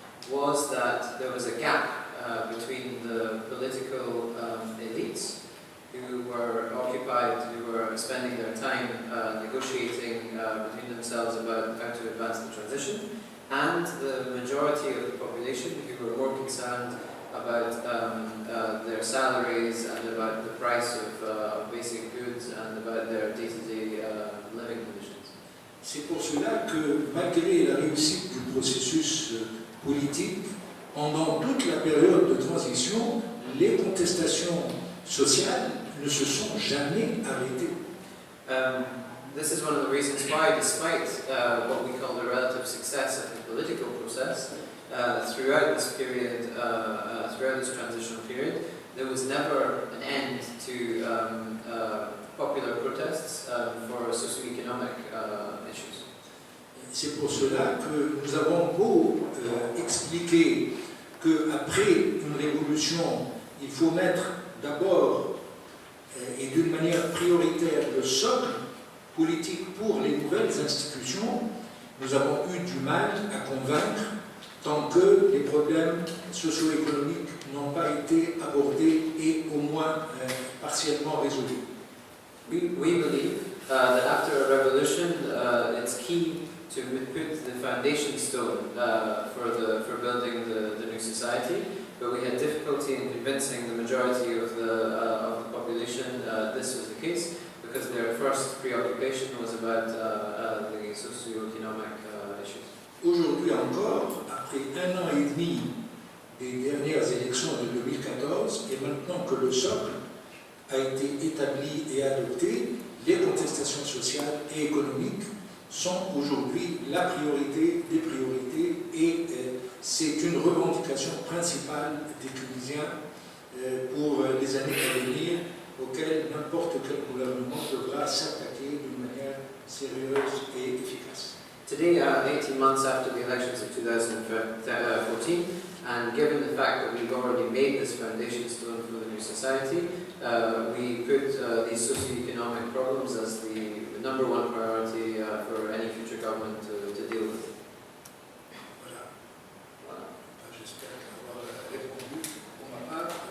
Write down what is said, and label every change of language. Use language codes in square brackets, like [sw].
[en] was that there was a gap between the political elites who were occupied, who were spending their time negotiating between themselves about how to advance the transition, and the majority of the population who were more concerned about their salaries and about the price of basic goods and about their day-to-day living conditions. [fr] C'est pour cela que, malgré la réussite du processus politique, pendant toute la période de transition, les contestations sociales ne se sont jamais arrêtées. [en] This is one of the reasons why, despite what we call the relative success of the political process, throughout this period, throughout this transitional period, there was never an end to popular protests for socio-economic issues. [fr] C'est pour cela que nous avons beau expliquer qu'après une révolution, il faut mettre d'abord et d'une manière prioritaire le socle politique pour les nouvelles institutions, nous avons eu du mal à convaincre tant que les problèmes socio-économiques n'ont pas été abordés et au moins partiellement résolus. [en] We believe that after a revolution, it's key to put the foundation stone for building the new society, but we had difficulty in convincing the majority of the population this was the case, because their first preoccupation was about the socio-economic issues. [fr] Aujourd'hui encore, après 1 an et demi des dernières élections de 2014, et maintenant que le socle a été établi et adopté, les contestations sociales et économiques sont aujourd'hui la priorité des priorités et c'est une revendication principale des Tunisiens pour les années à venir, auxquelles n'importe quel gouvernement devra s'attaquer d'une manière sérieuse et efficace. [en] Today, 18 months after the elections of 2014, and given the fact that we've already made this foundation stone for the new society, we put these socio-economic problems as the number one priority for any future government to deal with. [fr] Voilà. J'espère avoir répondu pour ma part.